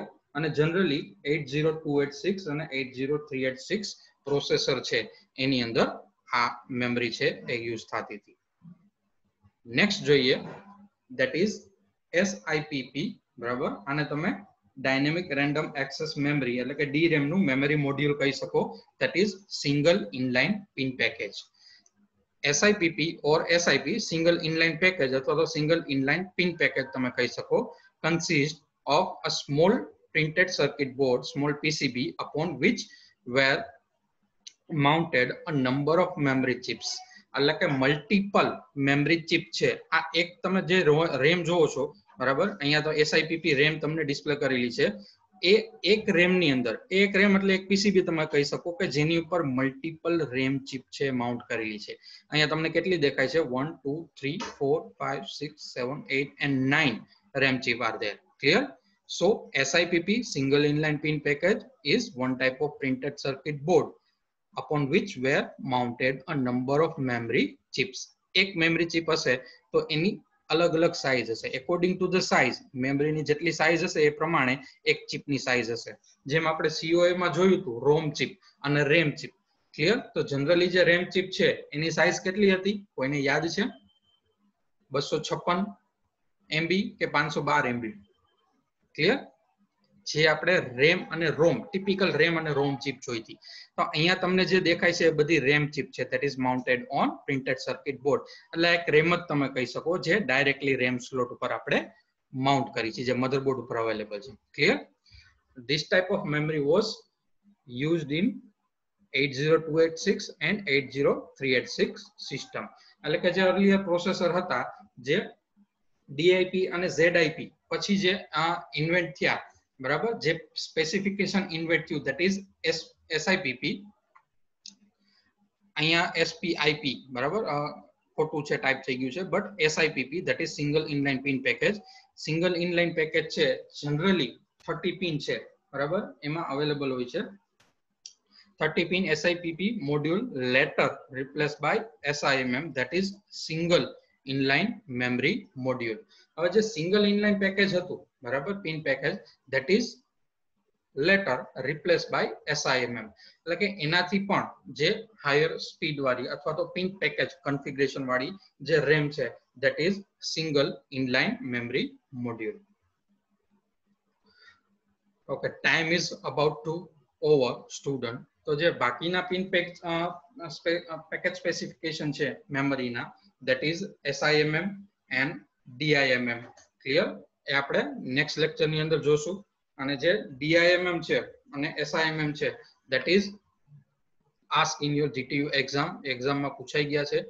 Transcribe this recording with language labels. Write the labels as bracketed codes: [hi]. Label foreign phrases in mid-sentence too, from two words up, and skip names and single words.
[gu] અને જનરલી 80286 અને 80386 પ્રોસેસર છે એની અંદર આ મેમરી છે એ યુઝ થતી હતી. નેક્સ્ટ જોઈએ [en] that is SIPP, [gu] બરાબર, આને તમે [en] dynamic random access memory [gu] એટલે કે DRAM નું મેમરી મોડ્યુલ કહી શકો. [en] that is single inline pin package. SIPP or SIP single inline package [gu] અથવા તો [en] single inline pin package [gu] તમે કહી શકો. [en] કન્સિસ્ટ of a small printed circuit board, small PCB, upon which were mounted a number of memory chips. [gu] એટલે કે [en] multiple memory chip [gu] છે. આ એક તમે જે રેમ જોવો છો, બરાબર, અહીંયા તો SIPP રેમ તમને ડિસ્પ્લે કરેલી છે. એ એક રેમ ની અંદર, એક રેમ એટલે એક પીસીબી તમે કહી શકો કે જેની ઉપર [en] multiple RAM chip [gu] છે માઉન્ટ કરેલી છે. અહીંયા તમને કેટલી દેખાય છે? [en] 1 2 3 4 5 6 7 8 and 9 RAM chip are there. Clear? So SIPP, single inline pin package, is one type of printed circuit board upon which were mounted a number of memory chips. [gu] એક મેમરી ચિપ હશે તો એની અલગ અલગ સાઇઝ હશે. [en] according to the size, [gu] મેમરીની જેટલી સાઇઝ હશે એ પ્રમાણે એક ચિપની સાઇઝ હશે. જેમ આપણે COA માં જોયું હતું રોમ ચિપ અને રેમ ચિપ. ક્લિયર? તો જનરલી જે રેમ ચિપ છે એની સાઇઝ કેટલી હતી? કોઈને યાદ છે? 256 MB કે 512 MB? ક્લિયર? જે આપણે રેમ અને રોમ, ટિપિકલ રેમ અને રોમ ચિપ જોઈ હતી, તો અહીંયા તમને જે દેખાય છે એ બધી રેમ ચિપ છે, [en] that is mounted on printed circuit board. [gu] એટલે એક રેમ જ તમે કહી શકો, જે ડાયરેક્ટલી રેમ સ્લોટ ઉપર આપણે માઉન્ટ કરી છે, જે મધરબોર્ડ ઉપર અવેલેબલ છે. ક્લિયર? [en] This type of memory was used in 80286 and 80386 સિસ્ટમ. [gu] એટલે કે જે અર્લીયર પ્રોસેસર હતા, જે ડીઆઈપી અને ઝેડઆઈપી પછી જે ઇન્વેન્ટ થયા, બરાબર, જે સ્પેસિફિકેશન ઇન્વેન્ટ થયું, [en] that is SIPP, [gu] અહીંયા એસપીઆઈપી, બરાબર, ખોટું છે, ટાઈપ થઈ ગયું છે, [en] but SIPP, that is single inline pin package. single inline package [gu] છે, જનરલી 30 પિન છે, બરાબર, એમાં અવેલેબલ હોય છે. [en] 30 pin SIPP module later replaced by SIMM, that is single inline memory module. [gu] હવે જે [en] single inline package [gu] હતું, બરાબર, [en] pin package, that is later replaced by SIMM. [gu] એટલે કે એનાથી પણ જે હાયર સ્પીડ વાળી અથવા તો [en] pin package configuration [gu] વાળી જે RAM છે, [en] that is single inline memory module. Okay, time is about to over, student. [gu] તો જે બાકીના પિન પેકેજ સ્પેસિફિકેશન છે મેમરીના, [en] that is SIMM and DIMM. [gu] ક્લિયર? એ આપણે નેક્સ્ટ લેક્ચરની અંદર જોશું. અને જે DIMM છે અને SIMM છે, [en] that is ask in your GTU [gu] એક્ઝામમાં પૂછાઈ ગયા છે.